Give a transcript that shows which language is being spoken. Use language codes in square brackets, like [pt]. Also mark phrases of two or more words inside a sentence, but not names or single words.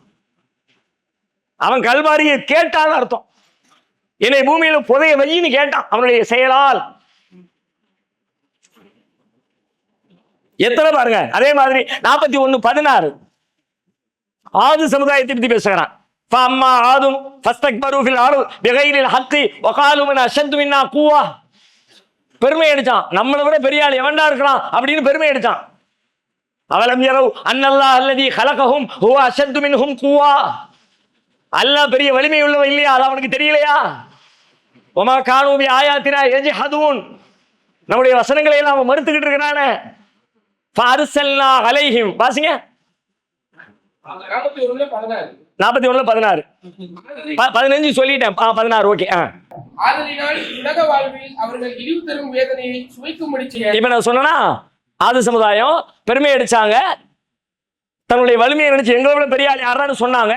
[ta] அவன் கல்வாரியை கேட்டான்னு அர்த்தம். என்னை பூமியில புதைய வையின்னு கேட்டான் அவனுடைய செயலால். எத்தனை பாருங்க. அதே மாதிரி 41:16 ஆது சமுதாயத்தை பத்தி பேசுகிறான். [ar] فأما عاد فاستكبروا في الأرض بغير الحق وقالوا من أشد منا قوة. [ta] பெருமை அடிச்சான். நம்மளை விட பெரிய ஆள் எவன்டா இருக்கலாம் அப்படின்னு பெருமை அடிச்சான். [ar] أولم يروا أن الله الذي خلقهم هو أشد منهم قوة. [ta] அல்லாஹ் பெரிய வலிமை உள்ளவன் இல்லையா, அது அவனுக்கு தெரியலையா? [ar] وما كانوا بآياتنا يجحدون [ta] நம்முடைய வசனங்களை எல்லாம் அவன் மறுத்துக்கிட்டு இருக்கிறானே. [ar] فأرسلنا عليهم [ta] வாசிங்க 41:16 15 சொல்லிட்டேன். 16 ஓகே. ஆதலினால் உலக வாழ்வில் அவர்கள் இழிவு தரும் வேதனையை சுவைக்கும்படி செய்ய. இப்ப நான் சொன்னா ஆது சமுதாயம் பெருமை அடிச்சாங்க, தன்னுடைய வலிமையை நினைச்சு எங்களை விட பெரிய ஆள் யாரான்னு சொன்னாங்க.